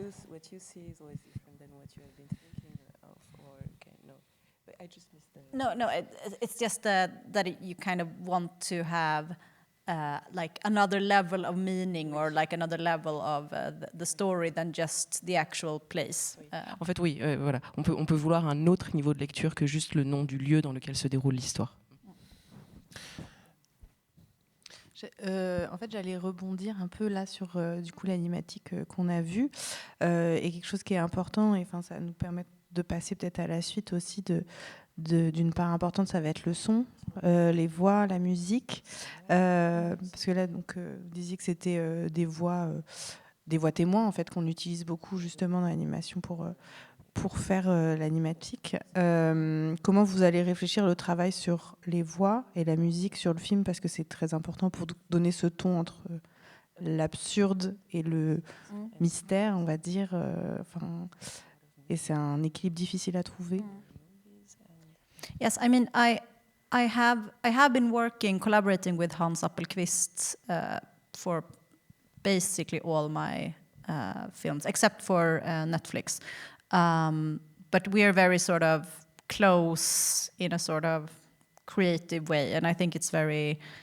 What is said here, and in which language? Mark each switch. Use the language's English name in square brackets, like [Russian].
[English] what you see is always different than what you have been thinking of. Or okay, no, but I just missed the. No. It's just that you kind of want to have. Like another level of meaning or like another level of the story than just the actual place. [French] En fait, oui, voilà. On peut vouloir un autre niveau de lecture que juste le nom du lieu dans lequel se déroule l'histoire. En fait, j'allais rebondir un peu là sur du coup l'animatique qu'on a vue et quelque chose qui est important. Et enfin, ça nous permet de passer peut-être à la suite aussi d'une part importante, ça va être le son, les voix, la musique, parce que là, donc, vous disiez que c'était des voix témoins en fait qu'on utilise beaucoup justement dans l'animation pour faire l'animatique. Comment vous allez réfléchir le travail sur les voix et la musique sur le film, parce que c'est très important pour donner ce ton entre l'absurde et le mystère, on va dire. Et c'est un équilibre difficile à trouver. [English] Yes, I mean, I have been collaborating with Hans Appelqvist for basically all my films, except for Netflix. But we are very sort of close in a sort of creative way, and I think it's very.